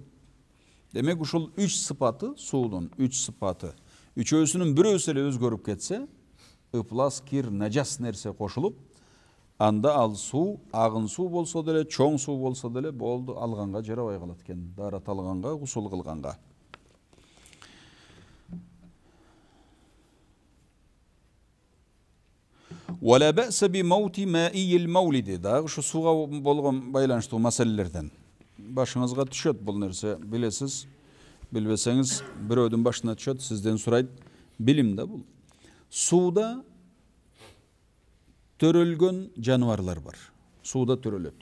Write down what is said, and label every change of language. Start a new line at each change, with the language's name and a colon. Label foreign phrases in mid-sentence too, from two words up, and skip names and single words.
Kyrgyz: Демек ушул үч сыпаты, суудун үч сыпаты, үчөөсүнүн бирөөсү эле өзгөрүп кетсе, ыплас, кир, нажас нерсе кошулуп, анда ал суу, агын суу болсо деле, чоң суу болсо деле болду, алганга жарабай калат экен, дарат алганга, гусул кылганга.
Arabic: ولا بأس بموت مائي المولد.
Kyrgyz: Дагы şu суга болгон байланыштуу маселелерден. Башыңызга түшөт бул нерсе, билесиз, билбесеңиз бирөөдүн башына түшөт, сизден сурайт, билим да бул. Сууда төрөлгөн жаныбарлар бар. Сууда төрөлөт.